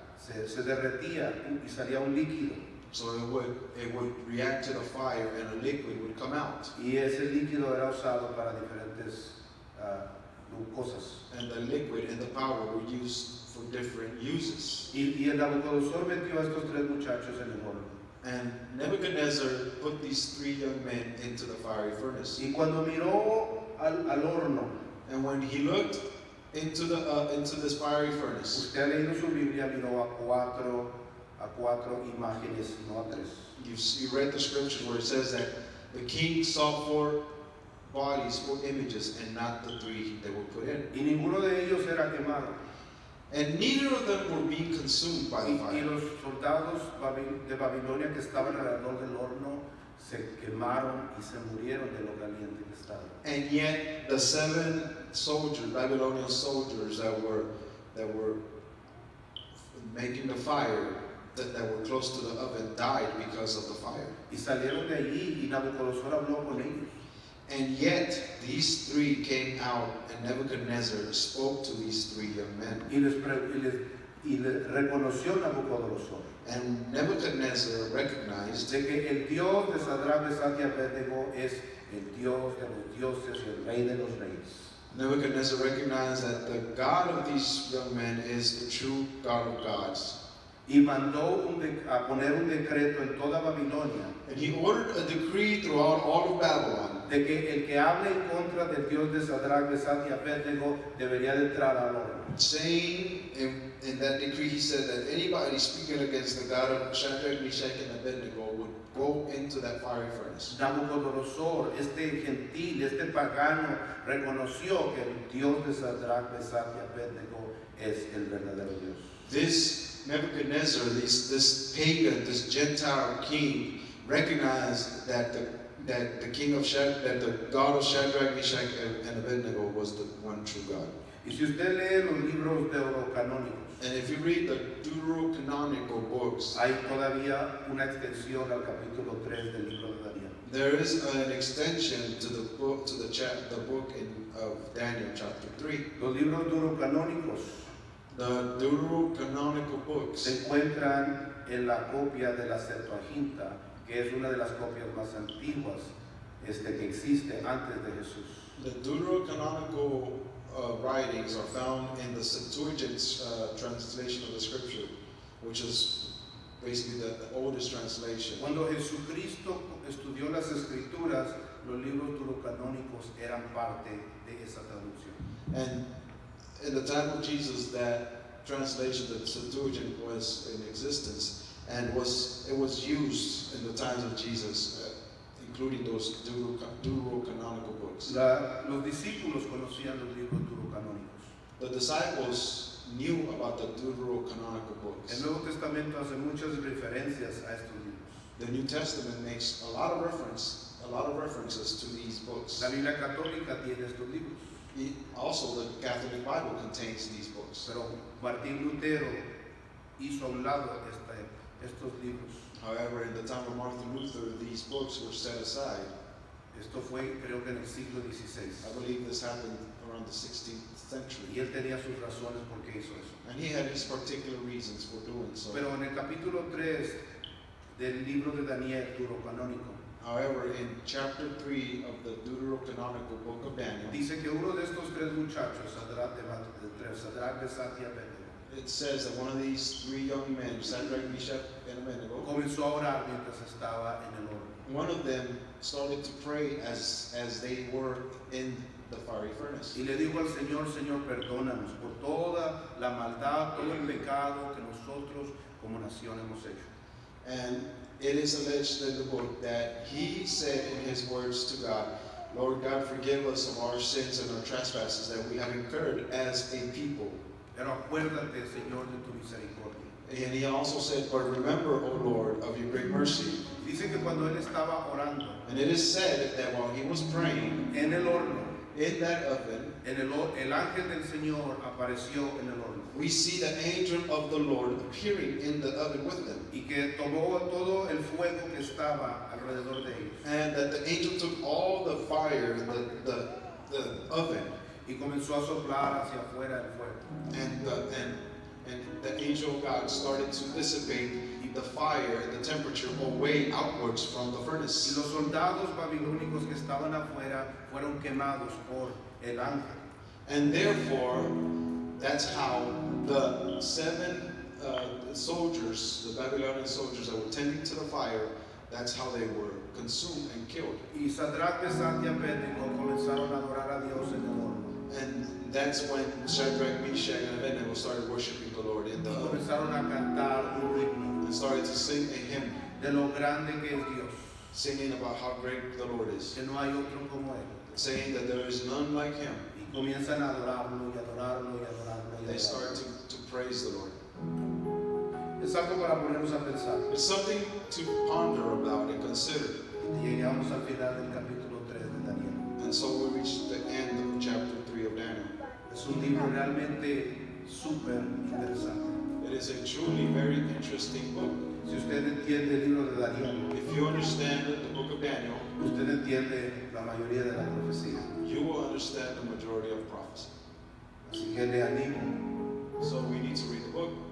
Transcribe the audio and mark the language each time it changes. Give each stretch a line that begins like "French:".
Spanish: Se derretía y salía un líquido.
English: So it would react to the fire and a liquid would come out.
Spanish: Y ese líquido era usado para diferentes cosas.
English: And the liquid and the powder were used for different uses.
Spanish: Y el Nabucodonosor metió a estos tres muchachos en el horno.
English: And Nebuchadnezzar put these three young men into the fiery furnace.
Spanish: Y cuando miró al horno,
English: And when he looked into this fiery furnace,
Spanish: usted ha leído su Biblia, miró a cuatro imágenes, no a tres.
English: you read the scriptures where it says that the king saw four bodies, four images, and not the three that were put in.
Spanish: Y ninguno de ellos era quemado.
English: And neither of them were being consumed by the
Spanish: Y
English: fire.
Spanish: los soldados de Babilonia que estaban alrededor del horno se quemaron y se murieron de lo caliente que estaban.
English: And yet the 7 soldiers, Babylonian soldiers that were making the fire, that were close to the oven, died because of the fire.
Spanish: Y salieron de allí y Nabucodonosor habló con ellos.
English: And yet these three came out, and Nebuchadnezzar spoke to these three young men.
Spanish: Y les reconoció Nabucodonosor
English: And Nebuchadnezzar recognized
Spanish: de que el Dios de Sadrach, Mesach y Abednego es el Dios de los dioses y el Rey de los reyes.
English: Nebuchadnezzar recognized that the God of these young men is the true God of gods.
Spanish: Y mandó a poner un decreto en toda Babilonia
English: And he ordered a decree throughout all of Babylon
Spanish: de que el que hable en contra del Dios de Sadrach, Mesach y Abednego debería de entrar al horno.
English: saying in that decree, he said that anybody speaking against the God of Shadrach, Meshach, and Abednego would go into that fiery furnace.
Spanish: Nabucodonosor, este gentil, este pagano, reconoció que el Dios de Sadrach, Mesach y Abednego es el verdadero Dios.
English: This Nebuchadnezzar, this pagan, this Gentile king, recognized that the king of that the God of Shadrach, Meshach, and Abednego was the one true God.
Spanish: Y si usted lee los libros deuterocanónicos,
English: And if you read the Deuterocanonical books,
Spanish: hay todavía una extensión al capítulo 3 del libro de Daniel.
English: there is an extension to the book, the book of Daniel, chapter 3.
Spanish: Los libros deuterocanónicos
English: The Deuterocanonical books
Spanish: se encuentran en la copia de la Septuaginta, que es una de las copias más antiguas que existe antes de Jesús.
English: The Deuterocanonical writings are found in the Septuagint translation of the scripture, which is basically the oldest translation.
Spanish: Cuando Jesucristo estudió las Escrituras, los libros deuterocanónicos eran parte de esa traducción.
English: And in the time of Jesus, that translation, the Septuagint, was in existence, and it was used in the times of Jesus, including those Deuterocanonical books.
Spanish: Los discípulos conocían los libros deuterocanónicos.
English: The disciples knew about the Deuterocanonical books.
Spanish: El Nuevo Testamento hace muchas referencias a estos libros.
English: The New Testament makes a lot of references to these books.
Spanish: La Biblia Católica tiene estos libros.
English: Also, the Catholic Bible contains these books.
Spanish: Pero Martín Lutero hizo a un lado estos libros.
English: However, in the time of Martin Luther, these books were set aside.
Spanish: Esto fue, creo que en el siglo XVI.
English: I believe this happened around the 16th century.
Spanish: Y él tenía sus razones por qué hizo eso.
English: And he had his particular reasons for doing so.
Spanish: Pero en el capítulo 3 del libro de Daniel, deuterocanónico,
English: However, in chapter 3 of the Deuterocanonical book of Daniel,
Spanish: dice que uno de estos tres muchachos, Sadrach, Mesach y Abednego,
English: it says that one of these three young men, Shadrach, Meshach, and Abednego,
Spanish: comenzó a orar mientras estaba en el horno.
English: one of them started to pray as they were in the fiery furnace.
Spanish: Y le dijo al Señor, Señor, perdónanos por toda la maldad, todo el pecado que nosotros como nación hemos hecho.
English: And it is alleged in the book that he said in his words to God, Lord God, forgive us of our sins and our trespasses that we have incurred as a people.
Spanish: Pero acuérdate, Señor, de tu misericordia.
English: And he also said, but remember, O Lord, of your great mercy.
Spanish: Dice que cuando él estaba orando
English: And it is said that while he was praying
Spanish: en el horno,
English: in that oven,
Spanish: el ángel del Señor apareció en el horno
English: we see the angel of the Lord appearing in the oven with them.
Spanish: y que tomó todo el fuego que estaba alrededor de ellos
English: And that the angel took all the fire, the oven,
Spanish: y comenzó a soplar hacia afuera el fuego.
English: and the angel of God started to dissipate the fire and the temperature away outwards from the
Spanish: Y
English: furnace.
Spanish: los soldados babilónicos que estaban afuera fueron quemados por el ángel.
English: And therefore, that's how the 7 soldiers, the Babylonian soldiers that were tending to the fire, that's how they were consumed and killed.
Spanish: Y Sadrach, Mesach y Abednego comenzaron a adorar a Dios en el horno.
English: And that's when Shadrach, Meshach, and Abednego started worshiping the Lord in the
Spanish: Y
English: oven
Spanish: comenzaron a cantar un himno
English: and started to sing a hymn,
Spanish: de lo grande que es Dios,
English: singing about how great the Lord is,
Spanish: que no hay otro como Él.
English: saying that there is none like him.
Spanish: Y comienzan a adorarlo y adorarlo y adorarlo y
English: And they start
Spanish: adorarlo.
English: to praise the Lord.
Spanish: Es algo para ponernos a pensar.
English: It's something to ponder about and consider.
Spanish: Y llegamos al final del capítulo 3 de Daniel.
English: And so we reach the end of chapter 3 of Daniel.
Spanish: Es un libro realmente súper interesante.
English: It is a truly very interesting book.
Spanish: Si usted entiende el libro de Daniel,
English: If you understand the book of Daniel,
Spanish: usted entiende la mayoría de la profecía.
English: you will understand the majority of prophecy.
Spanish: Así que le animo,
English: So we need to read the book.